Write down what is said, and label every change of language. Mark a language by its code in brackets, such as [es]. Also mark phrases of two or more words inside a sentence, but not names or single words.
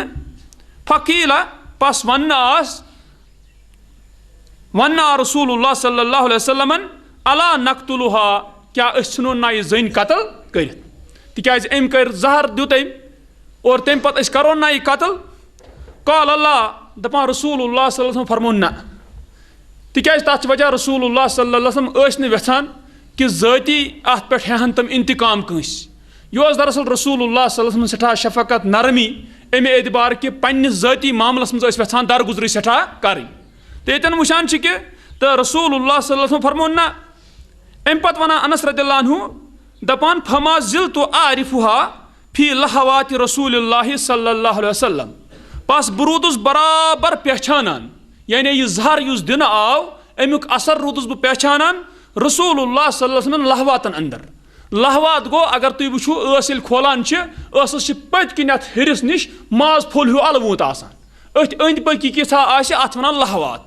[ks] فقیٖلہ، پس وننہٕ آو رسول اللہ [ar] صلی اللہ علیہ وسلمن الا نقتلہا، [ks] کیاہ أسۍ ژھٕنون نا یہِ زٔنۍ قتل کٔرِتھ تِکیازِ أمۍ کٔرۍ زہر دیُت أمۍ اور تمہِ پتہٕ أسۍ کرون نا یہِ قتل. [ar] قال اللہ، [ks] دپان رسول اللہ [ar] صلی اللہ علیہ وسلم [ks] فرمون نہ. تِکیازِ تتھ چھِ وجہ رسول اللہ [ar] صلی اللہ علیہ وسلم [ks] ٲسۍ نہٕ یژھان کہ ذٲتی اتھ پٮ۪ٹھ ہٮ۪ہن تِم انتقام کٲنٛسہِ. یہِ اوس دراصل رسول اللہ [ar] صلی اللہ علیہ وسلم [ks] سٮ۪ٹھاہ شفقت نرمی امہِ اعتبار کہ پننِس ذٲتی معاملس منٛز ٲسۍ یژھان درگُزرٕے سٮ۪ٹھاہ کرٕنۍ. تہٕ ییٚتٮ۪ن وٕچھان چھِ کہ تو رسول اللہ [ar] صلی اللہ علیہ وسلم [ks] فرمون نا ام پت ونان انس [ar] رضی اللہ عنہ [ks] دپان [ar] فما زلت اعرفها فی لہوات رسول اللہ صلی اللہ علیہ وسلم [ks] پس بہ روٗدُس برابر پہچانان یعنی یہ زہر یُس دنہٕ آو امیُک اثر روٗدُس بہٕ پہچانان رسول اللہ [ar] صلی اللہ علیہ وسلم [ks] لہواتن اندر. لہوات گو اگر تُہۍ وٕچھِو ٲس ییٚلہِ کھولان چھِ ٲسس چھِ پٔتۍ کِنۍ اَتھ ہیٚرِس نِش ماز پھوٚل ہیوٗ الوُنٛت آسان أتھۍ أنٛدۍ پٔکی کیٛاہ آسہِ اَتھ وَنان لہوات.